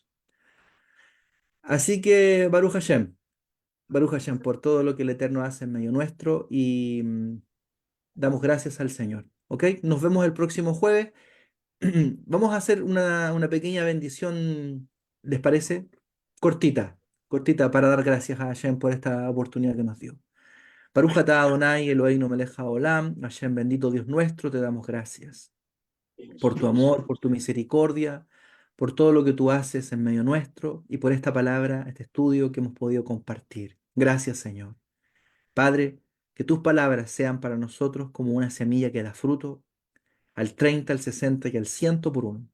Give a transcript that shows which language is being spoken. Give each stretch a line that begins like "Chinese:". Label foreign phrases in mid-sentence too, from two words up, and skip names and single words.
Spanish: Así que
Hebrew: ברוך השם
Spanish: por todo lo que el Eterno hace en medio nuestro y damos gracias al Señor. ¿Ok? Nos vemos el próximo jueves. Vamos a hacer una pequeña bendición, ¿les parece? Cortita, cortita para dar gracias a Hashem por esta oportunidad que nos dio.
Hebrew: ברוך אתה אדוני אלוהינו מלך העולם,
Spanish: Hashem bendito Dios nuestro, te damos gracias por tu amor, por tu misericordia, por todo lo que tú haces en medio nuestro y por esta palabra, este estudio que hemos podido compartir. Gracias, Señor. Padre, que tus palabras sean para nosotros como una semilla que da fruto al 30, al 60 y al 100 por uno.